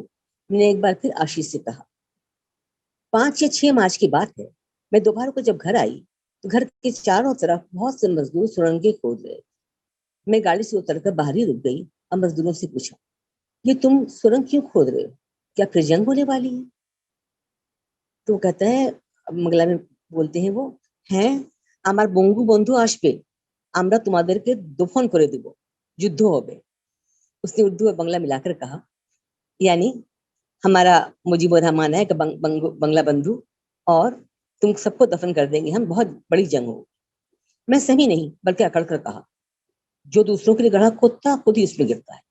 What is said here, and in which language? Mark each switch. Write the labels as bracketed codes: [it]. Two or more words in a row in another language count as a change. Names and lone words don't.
[ur] میں نے ایک بار پھر آشیش سے کہا، 5 یا 6 مارچ کی بات ہے، میں دوپہر کو جب گھر آئی تو گھر کے چاروں طرف بہت سے مزدور سرنگیں کھود رہے۔ میں گاڑی سے اتر کر باہر ہی رک گئی اور مزدوروں سے پوچھا، یہ تم سرنگ کیوں کھود رہے ہو؟ کیا پھر جنگ ہونے والی ہے؟ تو وہ کہتا ہے، منگلا میں بولتے ہیں وہ، ہیں [bn] আমার বঙ্গু বন্ধু আসবে, আমরা তোমাদেরকে দফন করে দেব, যুদ্ধ হবে। [ur] اس نے اردو اور بنگلہ ملا کر کہا، یعنی ہمارا مجیب الرحمان ہے کہ بنگلہ بندھو، اور تم سب کو دفن کر دیں گے ہم، بہت بڑی جنگ ہو۔ میں سہی نہیں بلکہ اکڑ کر کہا، جو دوسروں کے لیے گڑھا کھودتا خود ہی اس میں گرتا ہے۔